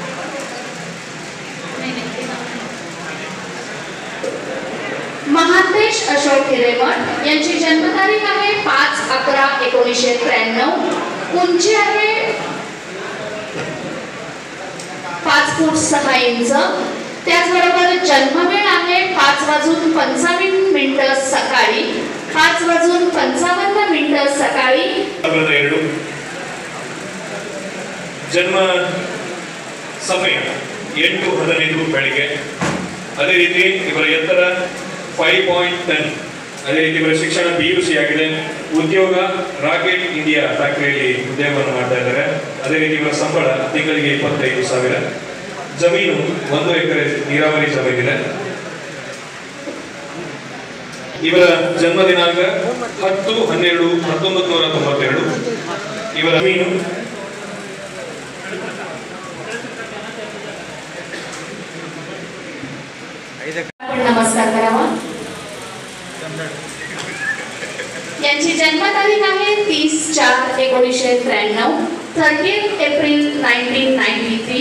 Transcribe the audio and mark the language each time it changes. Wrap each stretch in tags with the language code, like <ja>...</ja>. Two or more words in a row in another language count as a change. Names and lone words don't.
<mr>महांतेश अशोक हिरेमठ यांची जन्मतारीख आहे 5/11/1993. उंची आहे 5 फूट 6 इंच. त्याचबरोबर जन्मवेळ आहे 5:55 सकाळी, 5:55 सकाळी.</mr> <kn>ಜನ್ಮ ಸಮಯ 8:15 ಬೆಳಿಗ್ಗೆ. ಅದೇ ರೀತಿ ಇವರ ಎತ್ತರ 5.10. ಅದೇ ರೀತಿ ಇವರ ಶಿಕ್ಷಣ PUC ಆಗಿದೆ. ಉದ್ಯೋಗ ರಾಕೆಟ್ ಇಂಡಿಯಾ ಫ್ಯಾಕ್ಟರಿಯಲ್ಲಿ ಉದ್ಯೋಗವನ್ನು ಮಾಡ್ತಾ ಇದ್ದಾರೆ. ಅದೇ ರೀತಿ ಇವರ ಸಂಬಳ ತಿಂಗಳಿಗೆ 25,000. ಜಮೀನು 1 ಎಕರೆ ನೀರಾವರಿ ಜಮೀನಿದೆ. ಇವರ ಜನ್ಮ ದಿನಾಂಕ 10/12/1992. ಇವರ ಜಮೀನು</kn> <mr>नमस्कार करावा. यांची जन्मतारीख आहे 30/4/1993. 30 एप्रिल 1993.</mr>